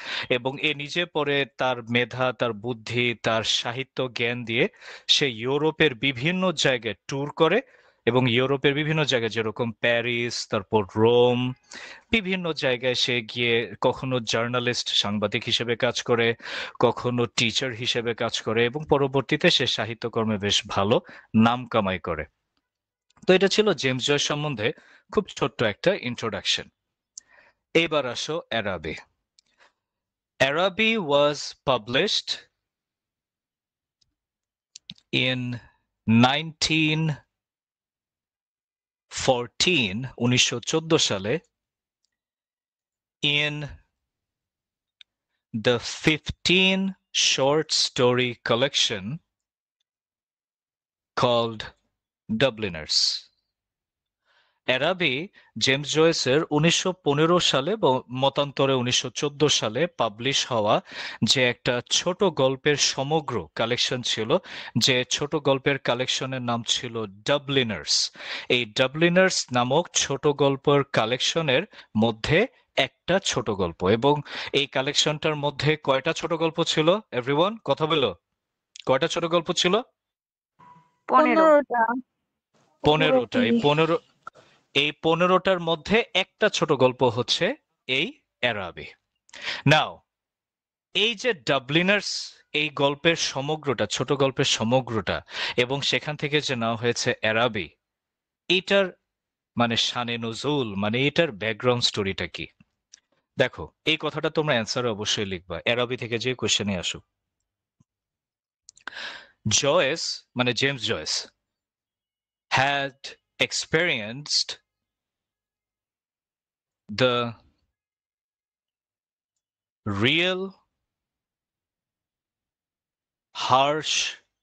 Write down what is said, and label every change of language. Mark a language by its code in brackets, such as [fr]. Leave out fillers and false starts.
[bn] এবং এ নিজে পরে তার মেধা, তার বুদ্ধি, তার সাহিত্য জ্ঞান দিয়ে সে ইউরোপের বিভিন্ন জায়গায় ট্যুর করে এবং ইউরোপের বিভিন্ন জায়গায় যেরকম প্যারিস, তারপর রোম, বিভিন্ন জায়গায় সে গিয়ে কখনো জার্নালিস্ট সাংবাদিক হিসেবে কাজ করে, কখনো টিচার হিসেবে কাজ করে এবং পরবর্তীতে সে সাহিত্যকর্মে বেশ ভালো নাম কামাই করে। তো এটা ছিল জেমস জয়েস সম্বন্ধে খুব ছোট্ট একটা ইন্ট্রোডাকশন। এবার আসো অ্যারাবি। [en] Araby was published in 1914 [bn] সালে [en] in the 15 short story collection called Dubliners. [bn] অ্যারাবি James জয়েসের 1915 সালে বা মতান্তরে 1914 সালে পাবলিশ হওয়া যে একটা ছোট গল্পের সমগ্র কালেকশন ছিল, যে ছোট গল্পের কালেকশনের নাম ছিল ডাবলিনার্স। এই ডাবলিনার্স নামক ছোট গল্পের কালেকশনের মধ্যে একটা ছোট গল্প, এবং এই কালেকশনটার মধ্যে কয়টা ছোট গল্প ছিল? এভরিওয়ান কথা বলো, কয়টা ছোট গল্প ছিল? 15টা। 15টা। এই 15টার মধ্যে একটা ছোট গল্প হচ্ছে এই অ্যারাবি। নাও এই যে ডাবলিনার্স, এই গল্পের সমগ্রটা, ছোট গল্পের সমগ্রটা, এবং সেখান থেকে যে নেওয়া হয়েছে অ্যারাবি, এটার মানে শানে নজুল, মানে এটার ব্যাকগ্রাউন্ড স্টোরিটা কি? দেখো, এই কথাটা তোমরা অ্যান্সারে অবশ্যই লিখবা, অ্যারাবি থেকে যে কোশ্চেনে আসুক। [en] Joyce [bn] মানে [en] James Joyce had experienced the real harsh